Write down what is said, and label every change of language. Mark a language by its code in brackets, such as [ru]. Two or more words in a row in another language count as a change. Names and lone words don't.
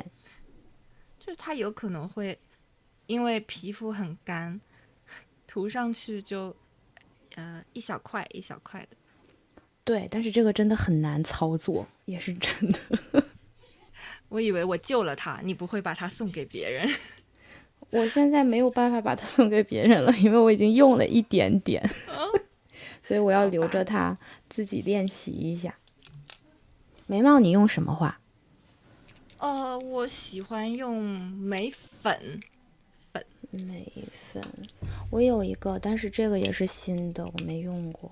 [zh] 就是它有可能會因為皮膚很乾，塗上去就一小塊一小塊的。對，但是這個真的很難操作，也是真的。我以為我救了它，你不會把它送給別人。我現在沒有辦法把它送給別人了，因為我已經用了一點點，所以我要留着它自己練習一下。眉毛你用什麼畫？我喜歡用眉粉。眉粉，我有一個，但是這個也是新的，我沒用過。